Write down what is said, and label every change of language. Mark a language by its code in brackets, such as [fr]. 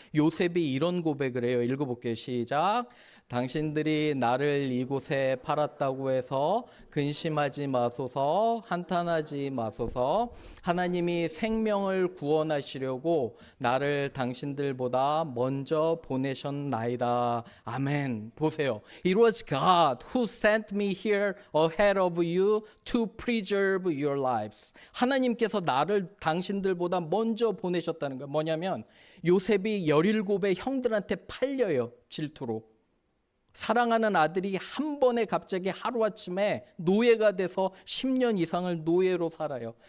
[ko] 요셉이 이런 고백을 해요. 읽어볼게요. 시작. 당신들이 나를 이곳에 팔았다고 해서 근심하지 마소서, 한탄하지 마소서. 하나님이 생명을 구원하시려고 나를 당신들보다 먼저 보내셨나이다. 아멘. 보세요. [en] It was God who sent me here ahead of you to preserve your lives. [ko] 하나님께서 나를 당신들보다 먼저 보내셨다는 거예요. 뭐냐면 요셉이 17의 형들한테 팔려요. 질투로. 사랑하는 아들이 한 번에 갑자기 하루아침에 노예가 돼서 10년 이상을 노예로 살아요.